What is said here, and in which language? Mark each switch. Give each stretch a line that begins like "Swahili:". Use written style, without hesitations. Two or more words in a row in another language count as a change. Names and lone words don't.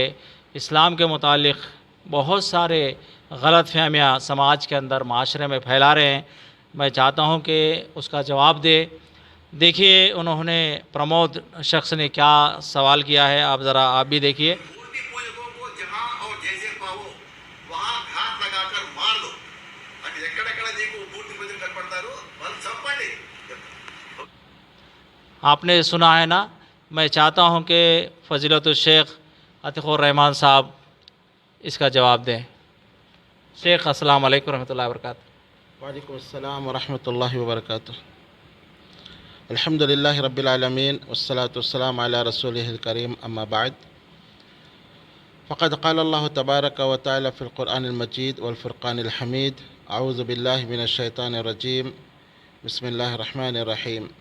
Urdu: اسلام کے متعلق بہت سارے غلط فہمیاں سماج کے اندر معاشرے میں پھیلا رہے ہیں۔ میں چاہتا ہوں کہ اس کا جواب دے۔ دیکھیے انہوں نے پرمود شخص نے کیا سوال کیا ہے، آپ بھی دیکھیے۔ مورتی پوجکوں کو جہاں اور جیسے پاؤ وہاں گھات لگا کر مار دو۔
Telugu: اب ఎక్కడెక్కడ నీకు మూర్తి పూజలు కనపడతారు వాళ్ళు చంపండి۔
Urdu: آپ نے سنا ہے نا۔ میں چاہتا ہوں کہ
Arabic: فضیلت الشیخ
Urdu: عتیق الرحمان صاحب اس کا جواب دیں۔
Arabic: شیخ السلام علیکم ورحمۃ اللہ وبرکاتہ۔ وعلیکم السلام ورحمۃ اللہ وبرکاتہ۔ الحمد للہ رب العالمین والصلاة والسلام علی رسولہ الکریم، اما بعد فقد قال اللہ تبارک و تعالی فی القرآن المجید والفرقان الحمید، اعوذ باللہ من الشیطان الرجیم، بسم اللہ الرحمن الرحیم۔